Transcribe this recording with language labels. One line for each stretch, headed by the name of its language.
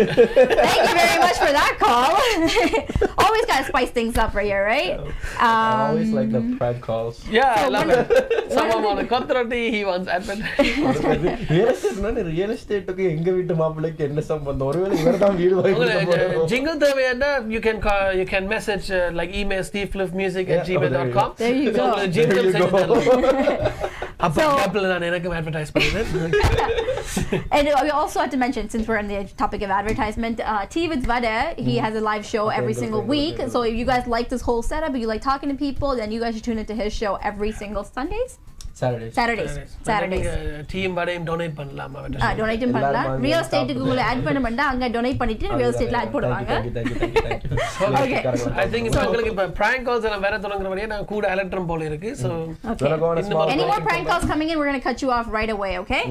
English: Thank you very much for that call. Always gotta spice things up right here, right? I always like the prank calls. Yeah, I love it. Someone on a kotroti, he wants advertising.
Tamil: Real estate க்கு எங்க வீட்டு மாப்பிள்ளைக்கு என்ன சம்பந்தம்? ஒருவேளை இவர்தான் வீடு வாங்கி
English: jingle
Tamil: தேவையானா
English: you can message like email stevefliffmusic@gmail.com. There you go. Jingle
Tamil: அப்ப கேப்ல நான் எனக்கும் அட்வர்டைஸ் பண்ணிட்டேன்.
English: And we also have to mention, since we're on the topic of advertisement, Tea with Vada, he has a live show every single week. So if you guys like this whole setup, if you like talking to people, then you guys should tune into his show every single Sundays. Saturdays.
Tamil: Team வடையும் donate பண்ணலாமா? Donate பண்ணலாம். Real எஸ்டேட்டுக்கு உங்களை add பண்ண மாட்டா, அங்க donate பண்ணிட்டு real எஸ்டேட்ல add போடுவாங்க.
English: Okay.
Tamil: I think இப்போ உங்களுக்கு இப்போ prank calls எல்லாம் வேற தொடங்குறவரையே நான் கூட அலர்ட்ரம் போல இருக்கு.
English: So any more prank calls coming in, we're going to cut you off right away, okay?